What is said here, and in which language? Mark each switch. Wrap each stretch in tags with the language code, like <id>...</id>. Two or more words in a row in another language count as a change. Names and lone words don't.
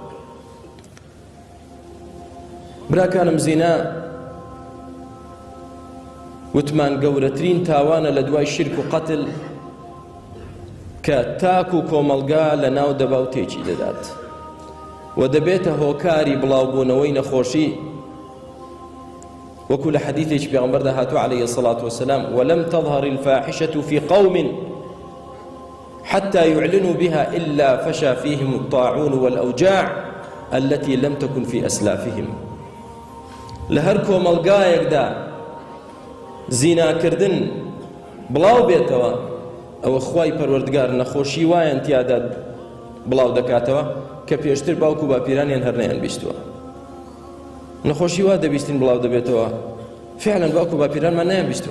<ckb>براکانم زینا وتمان گەورەترین تاوانە لە دوای شرک و قەتل کە تاک و کۆمەڵگا لە ناو دەبا و تێکی دەدات و دەبێتە هۆکاری بڵاوبوونەوەی نەخۆشی، وەکو لە حەدیثێکی پێغەمبەردا هاتووە</ckb> <ar>عليه الصلاة والسلام ولم تظهر الفاحشة في قوم حتى يعلنوا بها إلا فشى فيهم الطاعون والأوجاع التي لم تكن في أسلافهم.</ar> <ckb>لهر کۆمەڵگایەکدا زیناکردن بڵاو بێتەوە، ئەوە خوای پەروەردگار نەخۆشی وایەن تیادا بڵاو دەکاتەوە کە پێشتر باوکو باپیرانیان هەر نەیان بیستووە. نەخۆشی وا دەبیستین بڵاو دەبێتەوە، فعلا باوکو باپیرانمان نەیان بیستووە.</ckb>